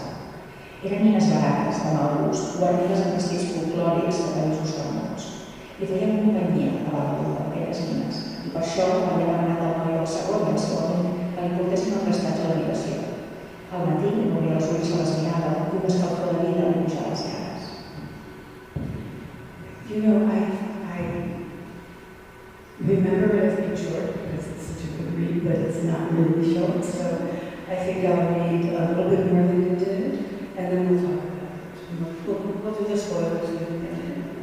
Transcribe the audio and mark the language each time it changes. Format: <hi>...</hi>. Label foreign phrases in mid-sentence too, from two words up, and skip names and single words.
<ca>Eren nines barates, de mal gust, guarnides amb vestits folclòrics de països remots. Li feien companyia a Bagunyà d'aquelles nines i per això havia demanat al noi del segon i al segon que li portessin el prestatge a l'habitació. Al matí, obria els ulls a les mirades i una escalfor de vida li pujava les cares.</ca> <en>You know, I remember it as being short because it's such a good read, but it's not really short, so I think I'll read a little bit more than you did, and then we'll talk about it. We'll do the spoilers in a minute.</en>